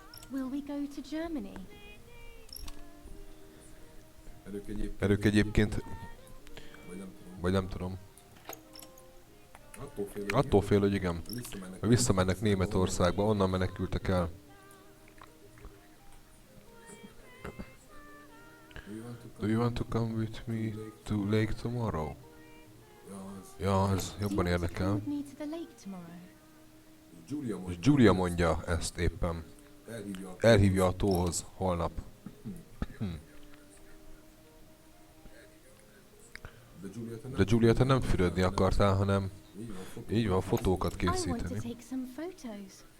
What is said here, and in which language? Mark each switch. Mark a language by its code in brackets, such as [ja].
[en] Will we go to Germany? [hu] Erők egyébként, vagy nem tudom. Attól fél, hogy igen. Visszamennek Németországba, onnan menekültek el. [en] Do you want to come with me to lake tomorrow? [hu] Ja, ez jobban érdekel. [en] With me to the lake tomorrow. [hu] És Julia mondja ezt éppen. Elhívja a tóhoz holnap. De Julia, te nem fürödni akartál, hanem így van, fotókat [en] I want to [hu] készíteni. [en] take some photos.